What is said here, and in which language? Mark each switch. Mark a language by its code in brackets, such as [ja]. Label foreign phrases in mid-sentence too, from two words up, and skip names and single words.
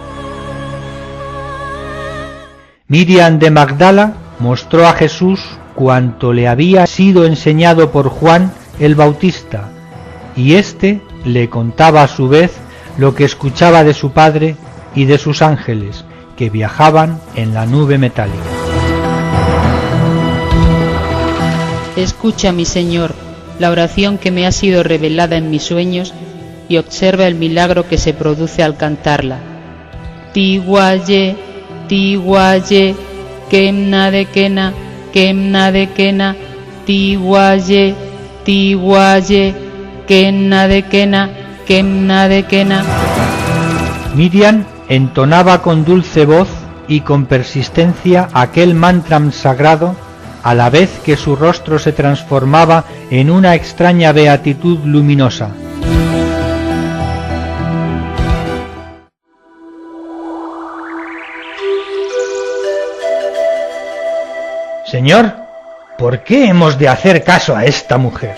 [es] Miriam de Magdala mostró a Jesús cuanto le había sido enseñado por Juan el Bautista, y éste le contaba a su vez lo que escuchaba de su Padre y de sus ángeles, que viajaban en la nube metálica. Escucha, mi Señor, la oración que me ha sido revelada en mis sueños, y observa el milagro que se produce al cantarla. Tiguaye, tiguaye, kemna de kena, tiguaye, tiguaye, kemna de kena. Miriam entonaba con dulce voz y con persistencia aquel mantram sagrado, a la vez que su rostro se transformaba en una extraña beatitud luminosa. Señor, ¿por qué hemos de hacer caso a esta mujer?